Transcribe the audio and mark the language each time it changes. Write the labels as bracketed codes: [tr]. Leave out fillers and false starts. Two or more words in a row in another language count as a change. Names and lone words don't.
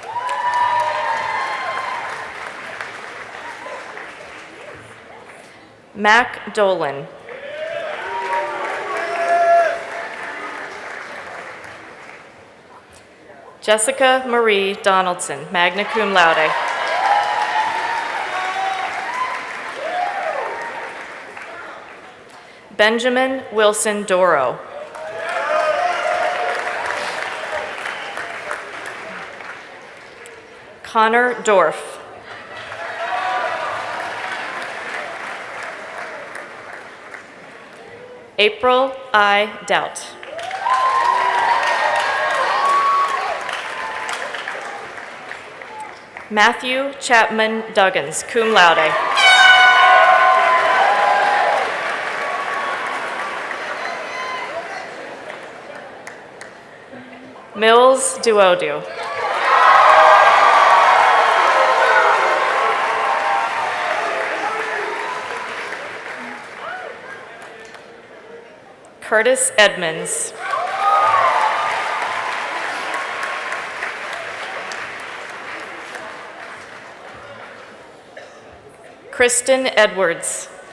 [en] Mac Dolan. Jessica Marie Donaldson, [la] magna cum laude. [en] Benjamin Wilson Doro. Connor Dorff. April I. Doubt. Matthew Chapman Duggins, [la] cum laude. [en] Mills Duodu. Curtis Edmonds. Kristen Edwards.